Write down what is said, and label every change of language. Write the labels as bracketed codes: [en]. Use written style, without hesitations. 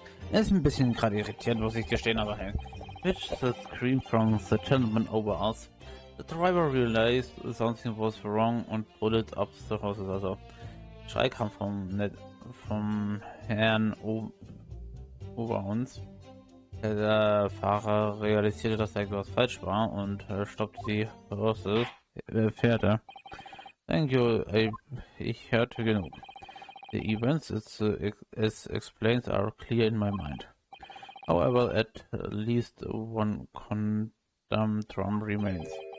[de] Ist ein bisschen gerade irritierend, muss ich gestehen, aber hey. [en] Which the scream from the gentleman over us. The driver realized something was wrong and pulled up the houses. [de] Also, Schrei kam vom Herrn über uns. Der Fahrer realisierte, dass da etwas falsch war und stoppte die Pferde. [en] Thank you, [de] ich hörte genug. [en] The events as explained are clear in my mind. However, at least one conundrum remains.